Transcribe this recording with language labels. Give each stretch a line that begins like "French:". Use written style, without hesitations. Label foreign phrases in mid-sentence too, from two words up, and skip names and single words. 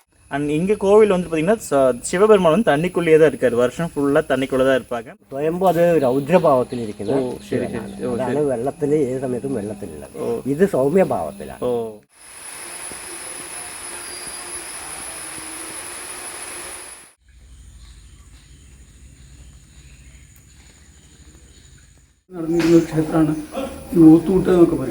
Tamil: அண்ட் இங்கே கோவில் வந்து பார்த்தீங்கன்னா சிவபெருமான் வந்து தண்ணிக்குள்ளேயே தான் இருக்கார், வருஷம் ஃபுல்லாக தண்ணிக்குள்ளே தான் இருப்பாங்க.
Malayalam: സ്വയംഭൂ അത് രൗദ്രഭാവത്തിലിരിക്കുന്ന ശരി, ശിവനാണ്. ശരി. അതാണ് വെള്ളത്തിൽ ഏത് സമയത്തും വെള്ളത്തിലുള്ളത്. ഇത് സൗമ്യഭാവത്തിലാണ്. ஓ നടന്നിരുന്ന ക്ഷേത്രമാണ് ഈ ഓത്തൂട്ട് എന്നൊക്കെ പറയും.